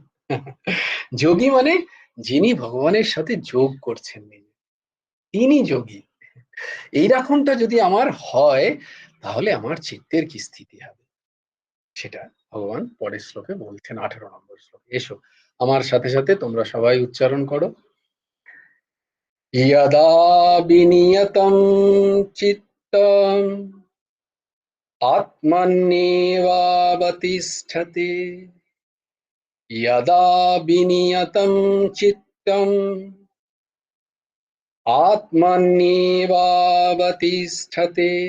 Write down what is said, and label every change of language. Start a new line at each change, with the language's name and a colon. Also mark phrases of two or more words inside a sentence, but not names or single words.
Bangla: যোগী মানে যিনি ভগবানের সাথে যোগ করছেন, তিনি যোগী। এইরকমটা যদি আমার হয় তাহলে আমার চিত্তের কি স্থিতি হবে, সেটা ভগবান পরের শ্লোকে বলছেন, 18 নম্বর শ্লোকে। এসো আমার সাথে সাথে তোমরা সবাই উচ্চারণ করো।
Sanskrit: यदा विनियतं चित्तम् आत्मन्येवावतिष्ठते, यदा विनियतं चित्तम् आत्मन्येवावतिष्ठते,